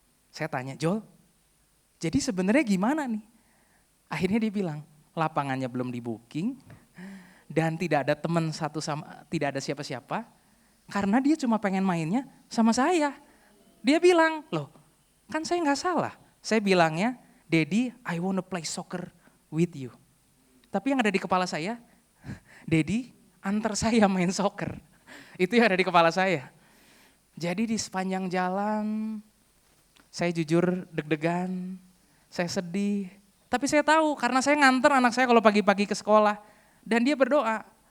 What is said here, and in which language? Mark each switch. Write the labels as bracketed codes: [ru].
[id] Saya tanya, "Joel, jadi sebenarnya gimana nih?" Akhirnya dia bilang, "Lapangannya belum di booking dan tidak ada teman tidak ada siapa-siapa karena dia cuma pengen mainnya sama saya." Dia bilang, "Loh, kan saya nggak salah. [en] Saya bilangnya, Daddy, I wanna play soccer with you. [id] Tapi yang ada di kepala saya, Daddy, antar saya main soccer. Itu yang ada di kepala saya. Jadi di sepanjang jalan, saya jujur deg-degan, saya sedih. Tapi saya tahu karena saya nganter anak saya kalau pagi-pagi ke sekolah. Dan dia berdoa.